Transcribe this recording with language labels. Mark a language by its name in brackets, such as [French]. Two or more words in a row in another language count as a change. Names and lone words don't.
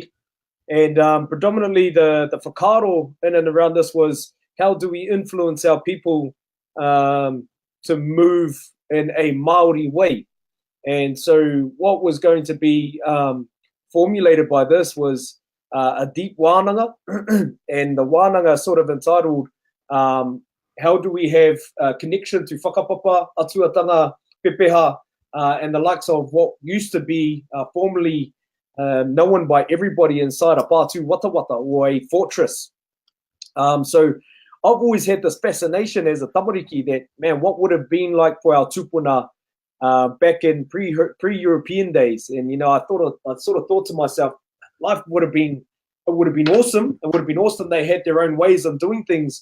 [English] And predominantly the whakaaro in and around this was, how do we influence our people to move in a Maori way? And so what was going to be formulated by this was a deep wānanga, and the wānanga sort of entitled, how do we have a connection to [Māori] whakapapa, atuatanga, pepeha, [English] and the likes of what used to be formerly known by everybody inside a [Māori] pātū watawata [English] or a fortress. So I've always had this fascination as a tamariki that, man, what would have been like for our tupuna back in pre-European days? And, you know, I sort of thought to myself, life would have been awesome. It would have been awesome. They had their own ways of doing things.